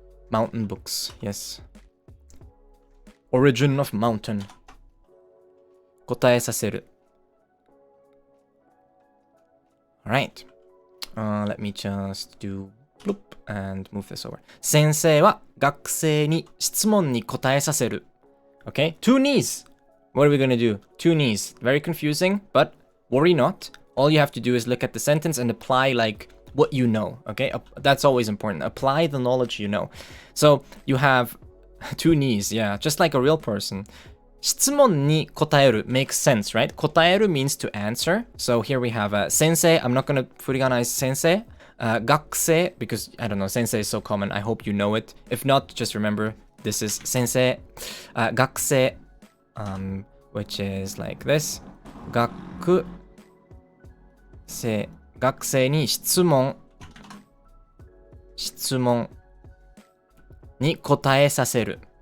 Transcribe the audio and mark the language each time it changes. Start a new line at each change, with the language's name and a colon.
English: Mountain books, yes. Origin of mountain. 答えさせる. Alright. Let me just do bloop and move this over.
Japanese: 先生は学生に質問に答えさせる.
English: Okay, two knees. What are we gonna do? Two knees. Very confusing, but worry not. All you have to do is look at the sentence and apply like what you know, okay? That's always important. Apply the knowledge you know. So you have two knees, yeah, just like a real person. 質問に答える makes sense, right? 答える means to answer. So here we have sensei. I'm not going to furigana sensei. 学生, because I don't know, sensei is so common. I hope you know it. If not, just remember this is sensei. 学生, which is like this.
Japanese: 学生. 学生に質問に答えさせる。